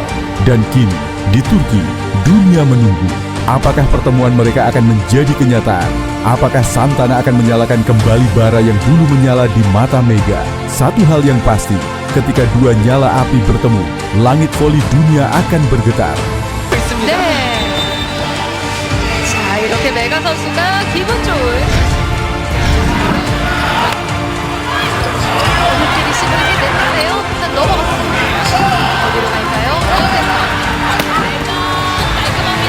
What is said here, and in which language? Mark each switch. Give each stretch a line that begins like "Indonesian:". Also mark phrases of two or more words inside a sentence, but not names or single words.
Indonesian: Dan kini, di Turki, dunia menunggu. Apakah pertemuan mereka akan menjadi kenyataan? Apakah Santana akan menyalakan kembali bara yang dulu menyala di mata Mega? Satu hal yang pasti, ketika dua nyala api bertemu, langit voli dunia akan bergetar.
Korean: 네. 자, 이렇게 메가 선수가 기분 좋은 오른쪽 리시브를 내는데요. 일단 넘어갔습니다. 어디로 갈까요? 깔끔합니다.